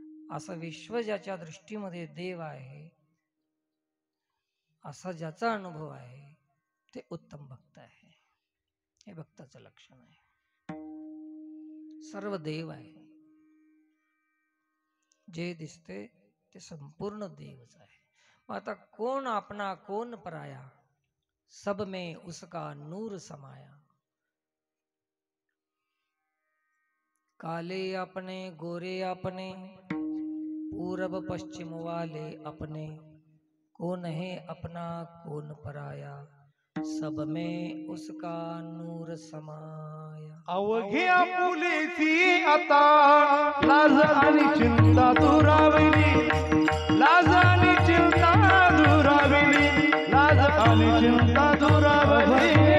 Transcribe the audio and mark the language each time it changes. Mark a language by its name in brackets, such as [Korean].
[Marathi] असं विश्व ज्याच्या दृष्टीमध्ये देव आहे, असा ज्याचा अनुभव आहे ते उत्तम भक्त आहे. हे भक्ताचं लक्षण आहे. सर्व देव आहे, जे दिसते ते संपूर्ण देवच आहे. मग आता कोण आपणा [Hindi] कोण पराया, सब में उसका नूर समाया. काले अपने गोरे अपने, पूरब पश्चिम वाले अपने, कौन है अपना कौन पराया, सब में उसका नूर समाया. [Marathi] अवघ्या फुलेची आता लाज आणि चिंता दुरावली, लाज आणि चिंता दुरावली, लाज आणि चिंता दुरावली.